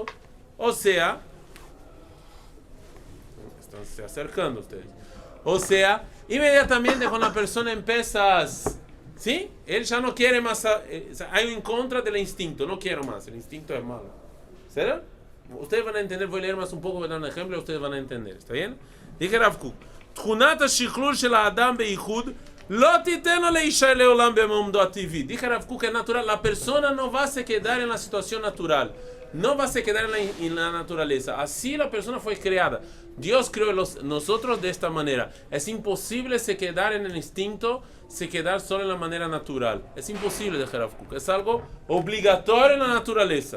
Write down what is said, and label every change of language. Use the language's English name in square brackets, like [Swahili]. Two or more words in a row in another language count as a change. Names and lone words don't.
[Spanish] O sea, están se acercando ustedes. O sea, inmediatamente cuando la persona empieza, ¿sí? Él ya no quiere más, hay en contra del instinto, no quiero más, el instinto es malo. ¿Será? Ustedes van a entender, voy a leer más un poco, voy a dar un ejemplo, ustedes van a entender, ¿está bien? [Hebrew] Dije Rav Kook, תכונת השכלול של האדם בייחוד לא תיתן לו להישאר לעולם במעמדו הטבעי. [Spanish] Dije Rav Kook, es natural, la persona no va a se quedar en la situación natural, no va a se quedar en la naturaleza. Así la persona fue creada. Dios creó nosotros de esta manera. Es imposible se quedar en el instinto, se quedar solo en la manera natural. Es imposible, de Rav Kook. Es algo obligatorio en la naturaleza.